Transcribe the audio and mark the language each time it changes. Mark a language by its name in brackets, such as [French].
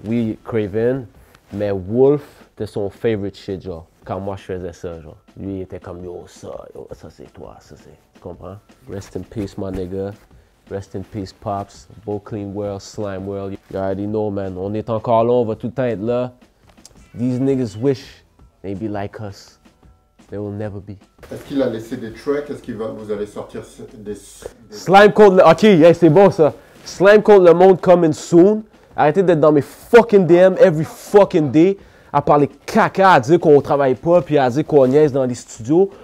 [French] Oui, Craven, mais Wolf, c'était son favorite shit, genre, quand moi je faisais ça, genre. Lui, il était comme, yo, ça c'est toi, ça c'est, tu comprends? [English] Rest in peace, my nigga. Rest in peace, Pops, Bo Clean World, Slime World. [French] You already know, man. On est encore là, on va tout le temps être là. [English] These niggas wish they be like us. They will never be. [French] Est-ce qu'il a laissé des tracks? Est-ce que vous allez sortir des... Slime contre le... Ok, yeah, c'est bon ça. Slime contre le monde coming soon. Arrêtez d'être dans mes fucking DM every fucking day à parler caca, à dire qu'on travaille pas, puis à dire qu'on niaise dans les studios.